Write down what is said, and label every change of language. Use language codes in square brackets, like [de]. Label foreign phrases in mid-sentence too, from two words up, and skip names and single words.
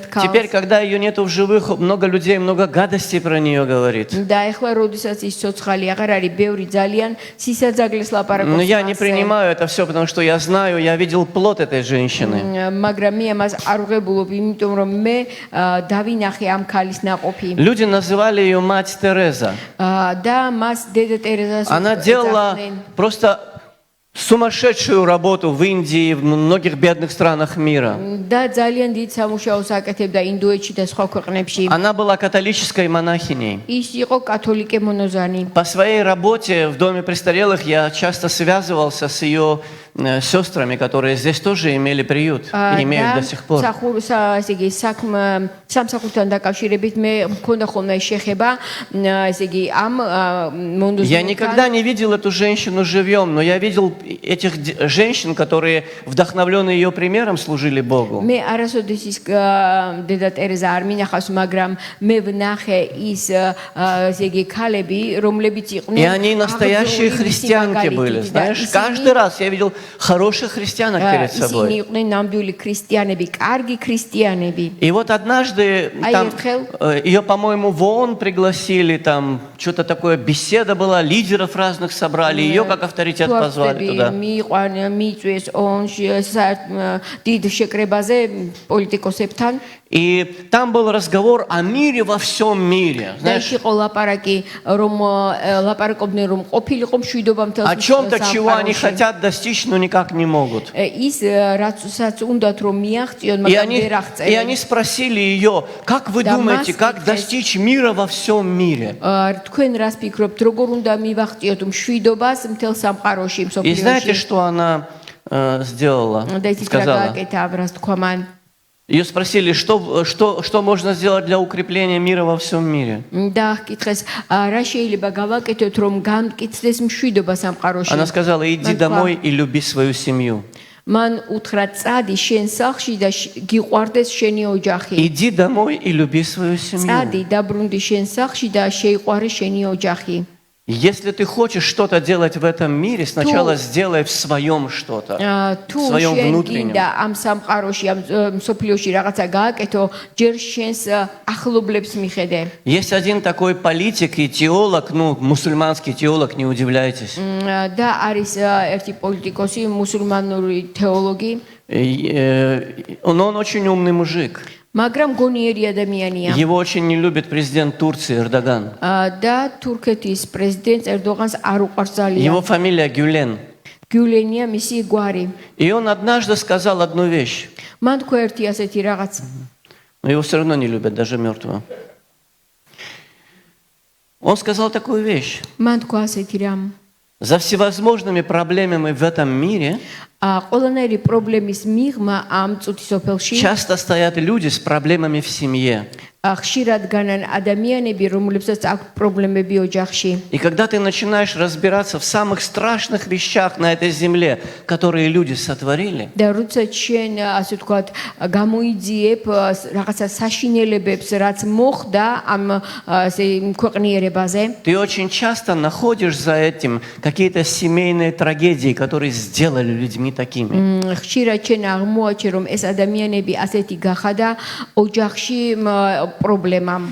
[ru] Теперь, [ka] ქალს. [ru] когда ее нету в живых, много людей, много гадостей про нее говорит. [ka] და ეხლა როდესაც ის ცოცხალი აღარ არის, ბევრი ძალიან სისაძაგლეს [ru] Но [ka] ლაპარაკობს. [ru] я не принимаю это все, потому что я знаю, я видел плод этой женщины. [ka] მაგრამ მე ამას არ უღებულობ, იმიტომ რომ მე დავინახე ამ ქალის ნაყოფი. [ru] Люди называли ее мать Тереза. [ka] და მას დედა ტერეზას [ru] Она делала [ka] ეძახდნენ. [ru] просто сумасшедшую работу в Индии и в многих бедных странах мира. [ka] და ძალიან დიდ სამუშაოს აკეთებდა ინდოეთში და სხვა ქვეყნებში. [ru] Она была католической монахиней. [ka] ის იყო კათოლიკე მონოზანი. [ru] По своей работе в доме престарелых я часто связывался с ее сестрами, которые здесь тоже имели приют и имеют до сих пор. [ka] ესე იგი სამსახურთან დაკავშირებით მე მქონდა ხოლმე შეხება, ესე იგი ამ მონოზანთან. [ru] Я никогда не видел эту женщину живьем, но я видел этих женщин, которые, вдохновленные ее примером, служили Богу. [ka] მე არასოდეს ის დედა ტერეზა არ მინახავს, მაგრამ მე ვნახე ის ესე იგი ქალები, რომლებიც იყვნენ [ru] И они настоящие христианки были, знаешь, каждый раз я видел хороших христианок перед [ka] ისინი [ru] собой. [ka] იყვნენ ნამდვილი ქრისტიანები, კარგი ქრისტიანები. [ru] И вот однажды там, ее, по-моему, в ООН пригласили, там что-то такое, беседа была, лидеров разных собрали, ее как авторитет позвали туда. [ka] მიიწვიეს ონში დიდ შეკრებაზე პოლიტიკოსებთან. [ru] И там был разговор о мире во всем мире. [ka] და [ru] Знаешь, [ka] იყო ლაპარაკი, რომ ლაპარაკობდნენ, რომ ყოფილიყო მშვიდობა მთელს [ru] о чем-то, чего они хотят достичь, но никак не могут. [ka] ის რაცაც უნდათ რომ მიაღწიონ, მაგრამ ვერ [ru] И [ka] აღწევენ. [ru] они спросили ее, как вы думаете, как достичь мира во всем мире? [ka] თქვენ რას ფიქრობთ, როგორ უნდა მივაღწიოთ მშვიდობას მთელ სამყაროში, [ru] И знаете, [ka] მსოფლიოში? [ru] что она сделала? [ka] და ის რა [ru] Сказала. [ka] გააკეთა, რას თქვა მან? [ru] Ее спросили, что можно сделать для укрепления мира во всем мире. [ka] და კითხეს, რა შეიძლება გავაკეთოთ, რომ გამკიცდეს მშვიდობა სამყაროში? [ru] Она сказала, иди домой и люби свою семью. [ka] მან უთხრა წადი შენ სახლში და გიყვარდეს შენი ოჯახი. [ru] Иди домой и люби свою семью. [ka] წადი დაბრუნდი შენ сახლში და შეიყვარე შენი ოჯახი. [ru] Если ты хочешь что-то делать в этом мире, сначала сделай в своем что-то, в [ka] თუ [ru] своем [ka] შენ [ru] внутреннем. [ka] გინდა ამ სამყაროში, ამ სოფლიოში რაღაცა გააკეთო, ჯერ შენს ახლობლებს მიხედე. [ru] Есть один такой политик и теолог, мусульманский теолог, не удивляйтесь. [ka] და არის ერთი პოლიტიკოსი, მუსულმანური თეოლოგი, [ru] Он очень умный мужик. [ka] მაგრამ გონიერი ადამიანია. [ru] Его очень не любит президент Турции Эрдоган. [ka] და თურქეთის პრეზიდენტს ერდოღანს არ უყვარს ძალიან. [ru] Его фамилия Гюлен. [ka] გიულენია მისი გვარი. [ru] И он однажды сказал одну вещь. [ka] მან თქვა ერთი ასეთი რაღაც. [ru] Но его все равно не любят, даже мертвого. Он сказал такую вещь. [ka] მან თქვა ასეთი რამ. [ru] За всевозможными проблемами в этом мире [ka] ყველანაირი პრობლემის მიღმა ამ წუთის სოფელში [ru] часто стоят люди с проблемами в семье. [ka] ხშირად განან ადამიანები, რომლებსაც აქვს პრობლემები ოჯახში. [ru] И когда ты начинаешь разбираться в самых страшных вещах на этой земле, которые люди сотворили, [ka] და როცა შენ ასე ვთქვათ გამოიძიებ რაღაცა საშინელებებს, რაც მოხდა ამ ქვეყნიერებაზე, [ru] ты очень часто находишь за этим какие-то семейные трагедии, которые сделали людьми такими. [ka] ხშირად შენ აღმოაჩენ, რომ ეს ადამიანები ასეთი гахада ოჯახში პრობლემამ.